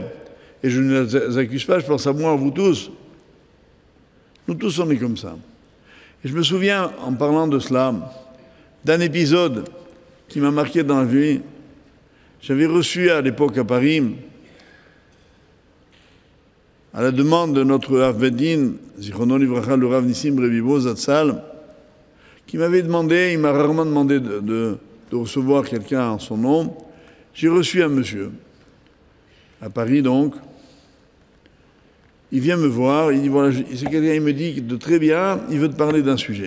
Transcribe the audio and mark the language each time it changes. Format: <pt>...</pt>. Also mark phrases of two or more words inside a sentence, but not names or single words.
<fr>Et je ne les accuse pas, je pense à moi, à vous tous. Nous tous, on est comme ça. Et je me souviens, en parlant de cela, d'un épisode qui m'a marqué dans la vie. J'avais reçu à l'époque à Paris, à la demande de notre Rav Bedin,</fr> <he>זכרונו לברכה,</he> <fr>le Rav Nissim Revivo Zatzal, qui m'avait demandé, il m'a rarement demandé de recevoir quelqu'un en son nom. J'ai reçu un monsieur, à Paris donc. Il vient me voir, il dit voilà, c'est quelqu'un, il me dit de très bien, il veut te parler d'un sujet.</fr>